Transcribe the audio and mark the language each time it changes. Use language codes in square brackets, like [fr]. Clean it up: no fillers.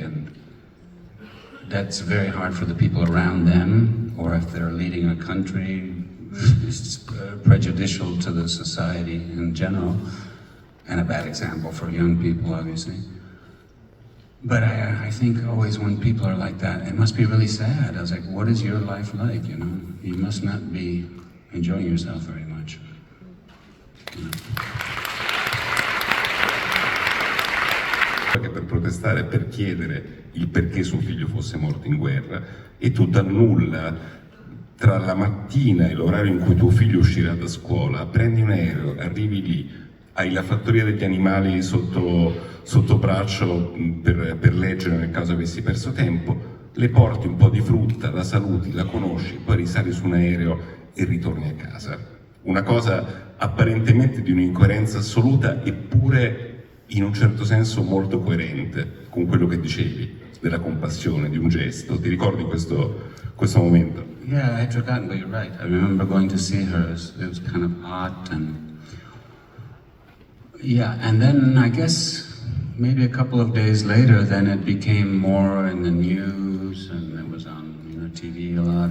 [en] And that's very hard for the people around them, or if they're leading a country, it's prejudicial to the society in general, and a bad example for young people, obviously. But I think always when people are like that, it must be really sad. I was like, what is your life like, you know? You must not be enjoying yourself very much. You know? [it] protestare, per chiedere il perché suo figlio fosse morto in guerra, e tu dal nulla, tra la mattina e l'orario in cui tuo figlio uscirà da scuola, prendi un aereo, arrivi lì, hai la fattoria degli animali sotto braccio per leggere nel caso avessi perso tempo, le porti un po' di frutta, la saluti, la conosci, poi risali su un aereo e ritorni a casa. Una cosa apparentemente di un'incoerenza assoluta, eppure in un certo senso molto coerente con quello che dicevi, della compassione, di un gesto. Ti ricordi questo momento? [en] Yeah, I'd forgotten, but you're right. I remember going to see her. It was kind of hot, and yeah, and then I guess maybe a couple of days later, then it became more in the news, and it was on TV a lot.